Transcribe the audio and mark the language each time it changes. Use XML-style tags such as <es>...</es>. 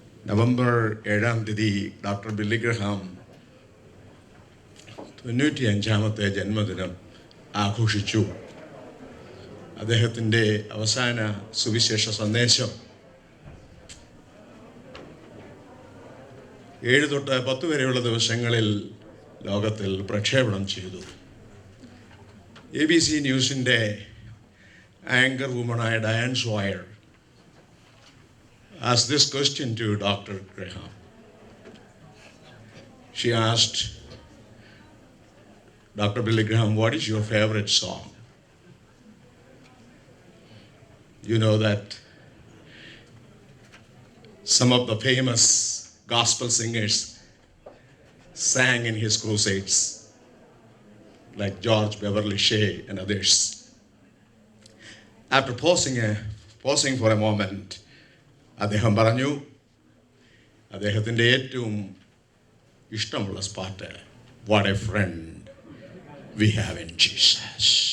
<ml>November 7-ാം തീയതി doctor Billy Graham 95-ാമത്തെ ജന്മദിനം ആഘോഷിച്ചു. അദ്ദേഹത്തിൻ്റെ അവസാന സുവിശേഷ സന്ദേശം 7 തൊട്ട് 10 വരെയുള്ള ദിവസങ്ങളിൽ ലോകത്തിൽ പ്രക്ഷേപണം ചെയ്തു. ABC ന്യൂസിൻ്റെ anchor വുമണായ Diane swear</ml> <en>asked this question to Dr. Graham. She asked Dr. Billy Graham, what is your favorite song? You know that some of the famous gospel singers sang in his crusades, like George Beverly Shea and others. After pausing for a moment,</en> <ml>അദ്ദേഹം പറഞ്ഞു, അദ്ദേഹത്തിൻ്റെ ഏറ്റവും ഇഷ്ടമുള്ള പാട്ട്</ml> <en>What a friend we have in Jesus.</en>